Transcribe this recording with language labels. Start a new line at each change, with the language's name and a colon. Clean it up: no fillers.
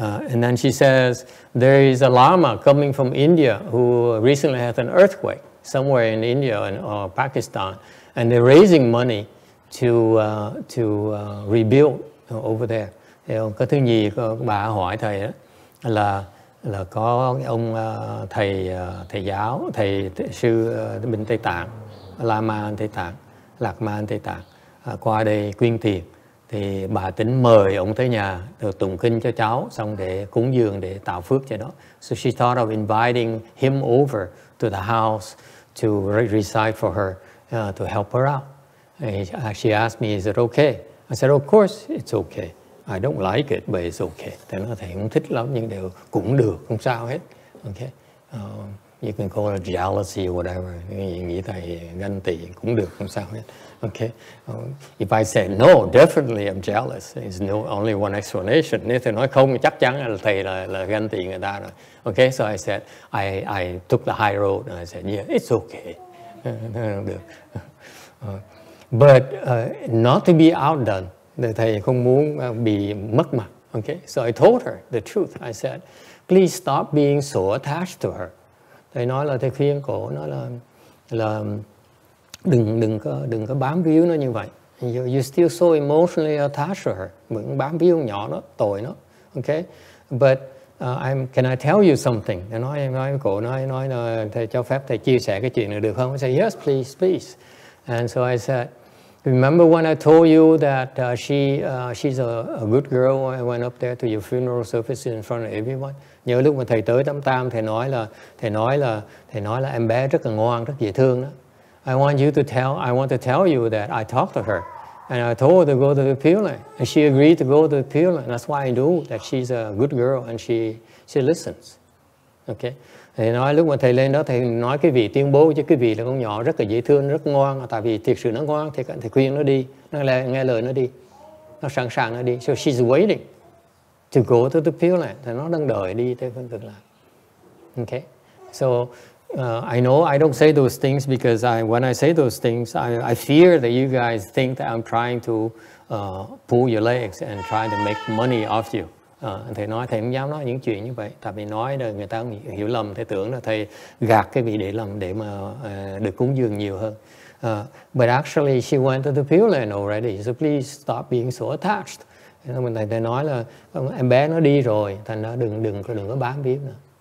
English: And then she says, there is a lama coming from India who recently had an earthquake somewhere in India or Pakistan, and they're raising money to rebuild over there.
Vietnamese: Cái thứ gì bà hỏi thầy đó là có ông thầy giáo, thầy sư bên Tây Tạng, Lama Tây Tạng, Lạc Ma Tây Tạng qua đây quyên tiền. Thì bà tính mời ông tới nhà rồi tụng kinh cho cháu, xong để cúng dường để tạo phước cho đó.
English: So she thought of inviting him over to the house to recite for her, to help her out. And she asked me, is it okay? I said, of course it's okay. I don't like it, but it's okay.
Vietnamese: Thầy nói thầy không thích lắm nhưng đều cũng được, không sao hết.
English: Okay. You can call it jealousy or whatever.
Vietnamese: Nghĩ thầy ganh tị cũng được, không sao hết.
English: Okay. If I say no, definitely I'm jealous. There's only one explanation.
Vietnamese: Nếu thầy nói không, chắc chắn là thầy là ganh tị người ta rồi.
English: Okay, so I said, I took the high road and I said, yeah, it's okay.
Vietnamese: Được.
English: But not to be outdone.
Vietnamese: Thầy không muốn bị mất mặt.
English: Okay, so I told her the truth. I said, please stop being so attached to her.
Vietnamese: Thầy nói là thầy khuyên cổ nói là đừng có bám víu nó như vậy.
English: You still so emotionally attached to her.
Vietnamese: Vẫn bám víu nhỏ đó, tội nó.
English: Okay, but can I tell you something?
Vietnamese: Thầy nói cổ nói thầy cho phép thầy chia sẻ cái chuyện này được không?
English: I said, yes, please. And so I said, remember when I told you that she's a good girl? I went up there to your funeral service in front of everyone.
Vietnamese: Nhớ lúc mà thầy tới Tam Tam, thầy nói là em bé rất là ngoan, rất dễ thương đó.
English: I want to tell you that I talked to her and I told her to go to the Pure Land and she agreed to go to the Pure Land. That's why I know that she's a good girl and she listens. Okay.
Vietnamese: Thầy nói lúc mà thầy lên đó, thầy nói cái vị tuyên bố chứ cái vị là con nhỏ rất là dễ thương, rất ngoan. Tại vì thiệt sự nó ngoan, thầy khuyên nó đi, nó nghe lời nó đi, nó sẵn sàng nó đi.
English: So she's waiting to go to the Pure Land.
Vietnamese: Thầy nó đang đợi đi tới phương cực lạc.
English: Okay. So I know I don't say those things because when I say those things, I fear that you guys think that I'm trying to pull your legs and try to make money off you.
Vietnamese: Thầy nói thầy không dám nói những chuyện như vậy, tại vì nói là người ta hiểu lầm, thầy tưởng là thầy gạt cái vị để làm để mà được cúng dường nhiều hơn.
English: But actually she went to the Pure Land already, so please stop being so attached.
Vietnamese: Thầy nói là em bé nó đi rồi, thành ra đừng có bám víu nữa.